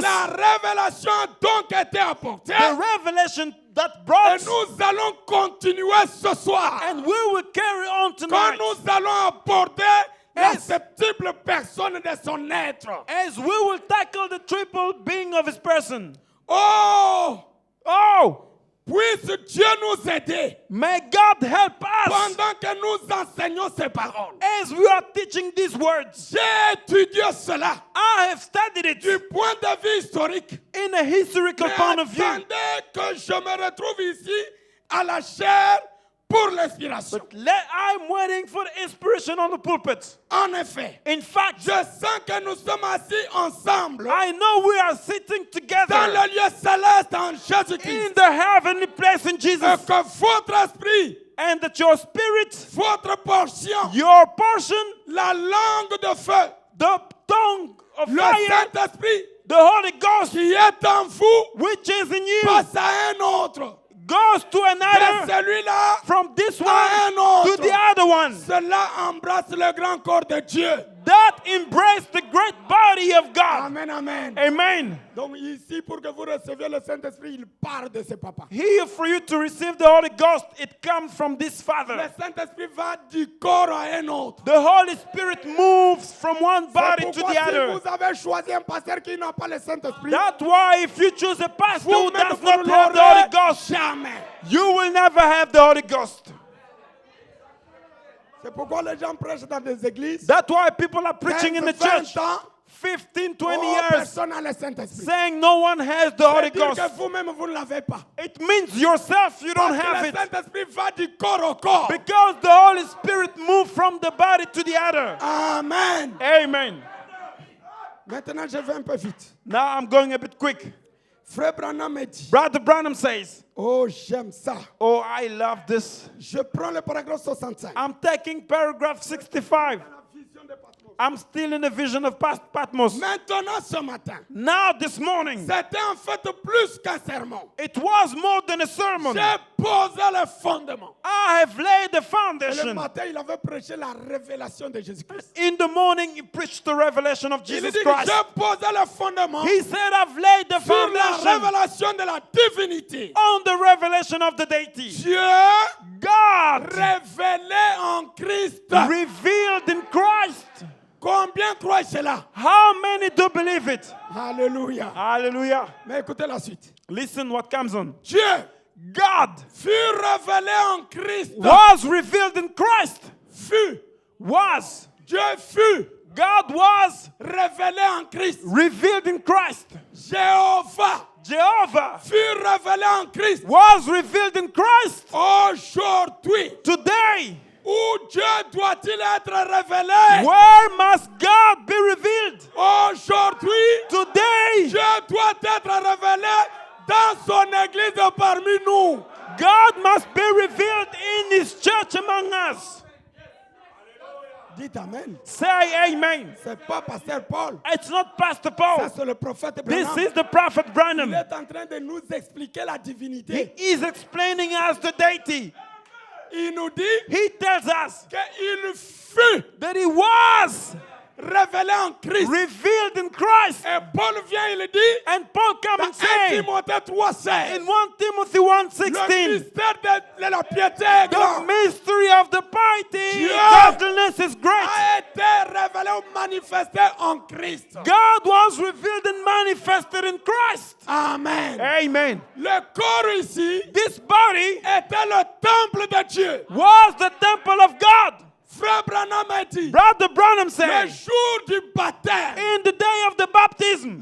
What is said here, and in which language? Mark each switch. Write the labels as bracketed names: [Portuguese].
[French] la révélation a donc été apportée. [English] the revelation that [French] Et [English] brought, [French] nous allons continuer ce soir. [English] and we will carry on [French] Quand [English] tonight [French] nous allons aborder la [English] Yes. [French] septuple personne de son être. [English] as we will tackle the triple being of his person. [French] Oh, [English] Oh, [French] puisse Dieu nous aider [English] may God help us [French] pendant que nous enseignons ces paroles. [English] as we are teaching these words. [French] J'ai étudié cela [English] I have studied [French] du [English] it [French] point de vue historique. [English] in a historical [French] Mais [English] point of view. [French] attendez que je me retrouve ici à la chair pour l'inspiration. [English] I'm waiting for the inspiration on the pulpit. [French] En effet, [English] In fact, [French] je sens que nous sommes assis ensemble [English] I know we are sitting [French] dans [English] together [French] le lieu céleste en Jésus-Christ. [English] in the heavenly place in [French] Et [English] Jesus, [French] que votre esprit, [English] and that your spirit, [French] votre portion, [English] your portion, [French] la langue de feu, [English] the tongue of [French] le [English] fire, [French] Saint-Esprit [English] the Holy Ghost, [French] qui est en vous [English] which is in you, [French] passe à un autre. [English] goes to [French] De [English] another, [French] celui-là [English] from this [French] à [English] one [French] un [English] to [French] autre. [English] the other one. [French] Cela embrasse le grand corps de Dieu. [English] That embrace the great body of God. [French] Amen, amen. [English] Amen. [French] Donc ici, pour que vous receviez le Saint-Esprit, il part de ses papas. [English] Here for you to receive the Holy Ghost, it comes from this [French] Le [English] Father. [French] Saint-Esprit va du corps à un autre. [English] The Holy Spirit moves from one [French] C'est [English] body to [French] pourquoi si [English] other. [French] vous avez choisi un pasteur qui n'a pas le Saint-Esprit, [English] That's why if you choose a pastor who [French] vous-même [English] does [French] vous [English] not have the Holy [French] l'aurez [English] Ghost, [French] jamais. [English] you will never have the Holy Ghost. [French] C'est pourquoi les gens prêchent dans des églises. [English] That's why people are preaching in the [French] 15, [English] church [French] 20 ans, [English] 15, 20 [French] oh, [English] years [French] personne n'a le Saint-Esprit. [English] saying no one has the Holy [French] C'est-à-dire [English] Ghost. [French] que vous-même, vous ne l'avez pas. [English] It means yourself, you don't [French] Parce que [English] have [French] le [English] it. [French] Saint-Esprit va du corps au corps. [English] Because the Holy Spirit moved from the body to the other. [French] Amen. [English] Amen. [French] Maintenant, je vais un peu vite. [English] Now I'm going a bit quick. [French] Frère Branham me dit, [English] Brother Branham says, [French] oh, j'aime ça. [English] oh, I love this. [French] Je prends le paragraphe 65. [English] I'm taking paragraph 65. I'm still in the vision of Patmos. [French] Maintenant, ce matin, [English] Now this morning, [French] c'était en fait plus qu'un sermon. [English] it was more than a sermon. [French] J'ai posé le fondement. [English] I have laid the [French] Et le [English] foundation. [French] matin, il avait prêché la révélation de Jésus-Christ. [English] In the morning, he preached the revelation of [French] Il [English] Jesus [French] dit que [English] Christ. [French] j'ai posé le fondement [English] He said, I've laid the [French] sur la [English] foundation [French] révélation de la divinité. [English] on the revelation of the deity. [French] Dieu [English] God [French] révélé en Christ. [English] revealed in Christ. [French] Combien croient cela? [English] How many do believe it? [French] Alléluia. [English] Hallelujah. [French] Mais écoutez la suite. [English] Listen what comes on. [French] Dieu [English] God [French] fut révélé en Christ. [English] was revealed in Christ. [French] Fut. [English] Was. [French] Dieu fut [English] God was [French] révélé en Christ. [English] revealed in Christ. [French] Jéhovah [English] Jehovah [French] fut révélé en Christ. [English] was revealed in Christ. [French] Aujourd'hui, [English] Today, [French] où Dieu doit-il être révélé? [English] where must God be revealed? [French] Aujourd'hui, [English] Today, [French] Dieu doit être révélé dans son église parmi nous. [English] God must be revealed in His church among us. [French] Dites Amen. [English] Say amen. [French] C'est pas pasteur Paul. [English] It's not Pastor [French] Ça, [English] Paul. [French] c'est le prophète [English] This [French] Branham. [English] is the prophet [French] Il [English] Branham. [French] est en train de nous expliquer la [English] He [French] divinité. [English] is explaining us the deity. [French] Il nous dit [English] He tells us [French] qu'il fut [English] that He was [French] révélé en Christ. [English] revealed in Christ. [French] Et Paul vient, il dit, [English] And Paul comes [French] dans [English] and [French] 1 [English] says [French] Timothée 3,16, [English] in 1 Timothy [French] le [English] 1:16, [French] mystère de la piété est [English] the [French] grand, [English] mystery of the piety, [French] Dieu [English] godliness is great. [French] a été révélé ou manifesté en Christ. [English] God was revealed and manifested in Christ. [French] Amen. [English] Amen. [French] Le corps ici [English] This body [French] était le temple de Dieu. [English] was the temple of God. [French] Frère Branham a dit, [English] Brother Branham [French] le [English] said, [French] jour du baptême, [English] in the day of the baptism,